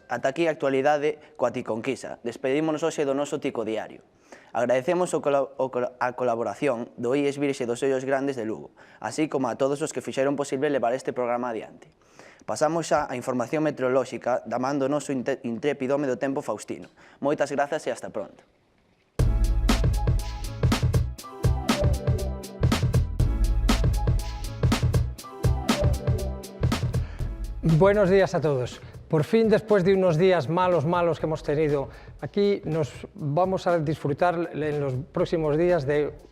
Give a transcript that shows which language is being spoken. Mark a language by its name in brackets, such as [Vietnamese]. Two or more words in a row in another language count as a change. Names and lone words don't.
[Galician] Ata aquí a actualidade coa Ticonquisa. Despedímonos hoxe do noso Tico Diario. Agradecemos a colaboración do IES Virxe dos Ollos Grandes de Lugo, así como a todos os que fixeron posible levar este programa adiante. Pasamos xa a información meteorolóxica da man do noso intrépido home do tempo Faustino. Moitas grazas e [Spanish] hasta pronto. Buenos días a todos. Por fin, después de unos días malos que hemos tenido aquí, nos vamos a disfrutar en los próximos días de...